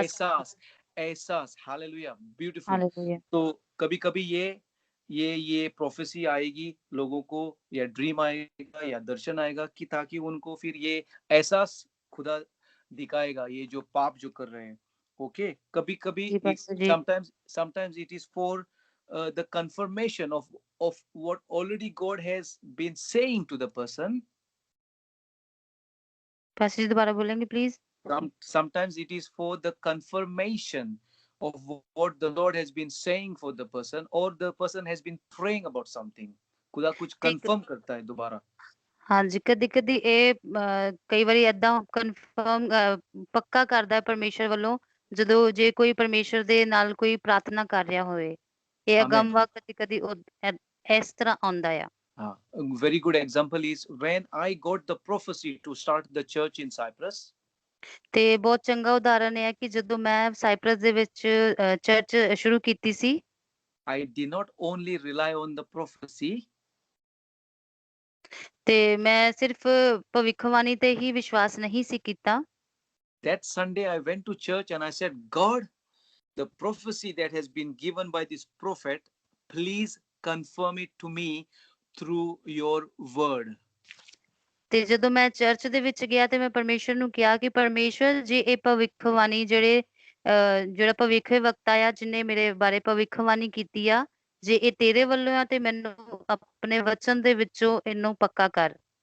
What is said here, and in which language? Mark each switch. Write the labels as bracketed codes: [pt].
[hi] एहसास, एहसास, hallelujah, beautiful. Hallelujah. तो कभी-कभी ये प्रोफेसी आएगी लोगों को, या ड्रीम आएगा या दर्शन आएगा, कि ताकि उनको फिर ये एहसास खुदा दिखाएगा, ये जो पाप जो कर रहे हैं। ओके, कभी-कभी जी pastor ji. [en] Sometimes it is for the confirmation of what already God has been saying to the person. [hi] Pastor जी दोबारा बोलेंगे please. [en] Sometimes it is for the confirmation of what the Lord has been saying for the person, or the person has been praying about something. [hi] खुदा कुछ ठीक। Confirm करता है दोबारा। [pa] हाँ जी कदी कदी ਇਹ ਕਈ ਵਾਰੀ ਏਦਾਂ ਕਨਫਰਮ ਪੱਕਾ ਕਰਦਾ ਹੈ ਪਰਮੇਸ਼ਰ ਵੱਲੋਂ ਜਦੋਂ ਜੇ ਕੋਈ ਪਰਮੇਸ਼ਰ ਦੇ ਨਾਲ ਕੋਈ ਪ੍ਰਾਰਥਨਾ ਕਰ ਰਿਹਾ ਹੋਵੇ ਇਹ [en] Amen. [pa] ਅਗੰਮ ਵਾ ਕਦੀ ਕਦੀ ਇਸ ਤਰ੍ਹਾਂ ਆਉਂਦਾ ਆ। [en] हाँ, a very good example is when I got the prophecy to start the church in Cyprus. [pa] ਤੇ ਬਹੁਤ ਚੰਗਾ ਉਦਾਹਰਣ ਹੈ ਕਿ ਜਦੋਂ ਮੈਂ ਸਾਈਪ੍ਰਸ ਦੇ ਵਿੱਚ ਚਰਚ ਸ਼ੁਰੂ ਕੀਤੀ ਸੀ [en] I did not only rely on the prophecy, [pa] ਤੇ ਮੈਂ ਸਿਰਫ ਭਵਿੱਖਬਾਣੀ ਤੇ ਹੀ ਵਿਸ਼ਵਾਸ ਨਹੀਂ ਸੀ ਕੀਤਾ। [en] that Sunday I went to church and I said, God, the prophecy that has been given by this prophet, please confirm it to me through your word. [pa] ਤੇ ਜਦੋਂ ਮੈਂ ਚਰਚ ਦੇ ਵਿੱਚ ਗਿਆ ਤੇ ਮੈਂ ਪਰਮੇਸ਼ਰ ਨੂੰ ਕਿਹਾ ਕਿ ਪਰਮੇਸ਼ਰ ਜੇ ਇਹ ਭਵਿੱਖਬਾਣੀ ਜਿਹੜਾ ਭਵਿੱਖ ਵਕਤਾ ਆ ਜਿਹਨੇ ਮੇਰੇ ਬਾਰੇ ਭਵਿੱਖਬਾਣੀ ਕੀਤੀ ਆ ਜੇ ਇਹ ਤੇਰੇ ਵੱਲੋਂ ਆ ਤੇ ਮੈਨੂੰ ਆਪਣੇ ਵਚਨ ਦੇ ਵਿੱਚੋਂ ਇਹਨੂੰ ਪੱਕਾ ਕਰ।